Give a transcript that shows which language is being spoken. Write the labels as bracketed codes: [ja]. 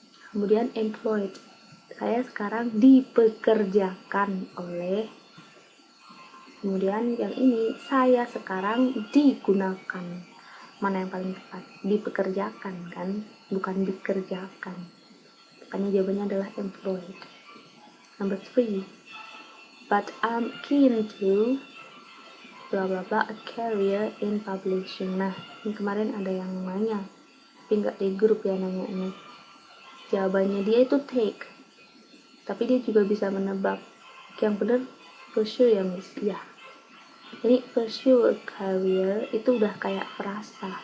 [id] Kemudian employed. Saya sekarang dipekerjakan oleh. Kemudian yang ini, saya sekarang digunakan. Mana yang paling tepat? Dipekerjakan kan, bukan dikerjakan. Makanya jawabannya adalah employed. [en] Number 3, but I'm keen to bla bla bla a career in publishing. [id] Nah, ini kemarin ada yang nanya, tapi nggak di grup ya nanyanya. Jawabannya dia itu take, tapi dia juga bisa menebak. Yang benar pursue ya miss, ya. Jadi [en] pursue a career [id] itu udah kayak frasa.